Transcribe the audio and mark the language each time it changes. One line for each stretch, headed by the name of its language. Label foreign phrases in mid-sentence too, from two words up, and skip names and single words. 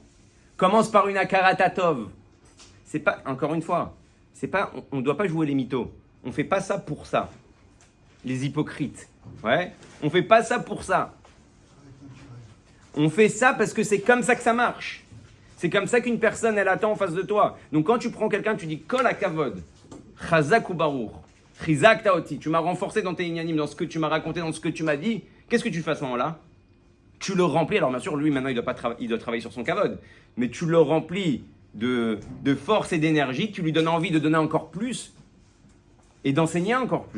French: Commence par une akaratatov. C'est pas, encore une fois, c'est pas, on ne doit pas jouer les mythos. On fait pas ça pour ça. Les hypocrites. Ouais. On fait pas ça pour ça. On fait ça parce que c'est comme ça que ça marche. C'est comme ça qu'une personne, elle attend en face de toi. Donc quand tu prends quelqu'un, tu dis
Hebrew: כל הכבוד חזק וברוך, חיזקת אותי.
French: Tu m'as renforcé dans tes inyanim, dans ce que tu m'as raconté, dans ce que tu m'as dit. Qu'est-ce que tu fais à ce moment-là? Tu le remplis. Alors bien sûr, lui maintenant, il doit travailler sur son kavod. Mais tu le remplis de force et d'énergie. Tu lui donnes envie de donner encore plus et d'enseigner encore plus.